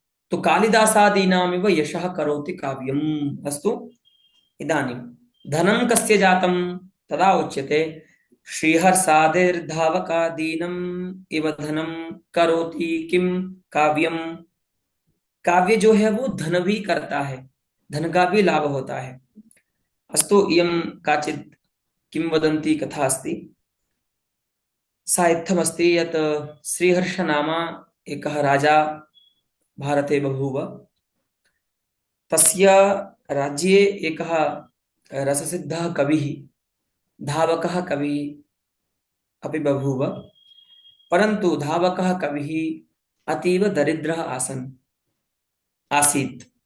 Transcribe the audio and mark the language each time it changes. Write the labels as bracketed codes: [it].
[sa] तो कालिदासादीनामिव यशः करोति काव्यम्, अस्तु। इदानीं धनं कस्य जातं, तदा उच्यते श्रीहर्षादिर्धावकादीनम् इव धनं करोति किम काव्यम। [hi] काव्य जो है वो धन भी करता है, धन का भी लाभ होता है, अस्तु। [sa] इयं काचित् किंवदन्ती कथा अस्ति। सा इत्थमस्ति यत् श्रीहर्ष नामा एकः राजा भारते बभूव। तस्य राज्ये एकः रससिद्धः कविः, धावकः कविः अपि बभूव, परन्तु धावकः कविः अतीव दरिद्रः आसीत्।